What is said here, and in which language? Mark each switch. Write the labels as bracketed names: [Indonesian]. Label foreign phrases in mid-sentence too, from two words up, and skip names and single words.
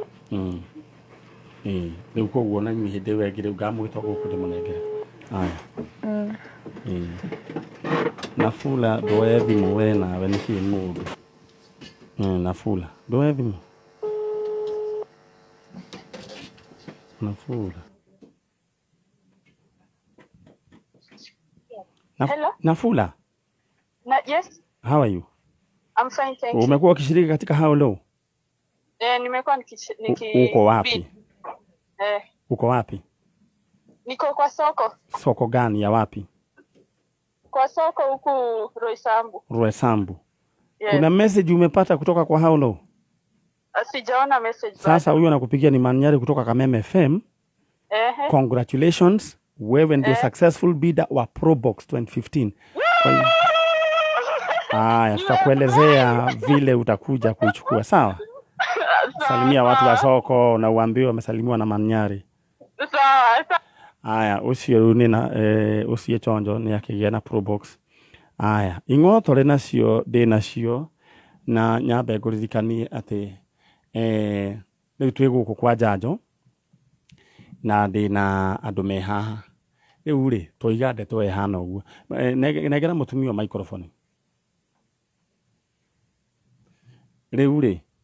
[Kikuyu] rĩu koguo na niĩ hĩndĩ ĩyo ĩngĩ rĩu ngamwĩta gũkũ ndĩmũnengere aya Nafula ndoe thimũ we nawe nĩkĩĩ mũndũ Nafula ndoe thimũ Nafula [English] Hello? Nafula Yes, how are you I'm fine, thank you. [Swahili] umekuwa ukishiriki katika How Low Nimekuwa uko wapi uko wapi niko kwa soko. Soko gani ya wapi Kwa soko huku Roysambu. Roysambu Yes. kuna message umepata kutoka kwa How Low Sijaona message sasa huyo anakupigia ni Man Nyari kutoka Kameme FM congratulations wewe ndio [English] successful bidder [Swahili] wa Probox 2015 haya tutakuelezea vile utakuja kuichukua sawa salimia watu wa soko na uambiwe wamesalimiwa na Man Nyari Sawa. [Kikuyu] haya ucio nina ucio chonjo ni akigĩa na Probox haya ing'otore nacio ndĩ nacio na nyambe ngũririkanie atĩ rĩu twĩ gũkũ kwa Njanjo na ndĩ na andũ me haha rĩu rĩ tũiga ndeto ehana ũguo nengera mũtumia microphone rĩu rĩ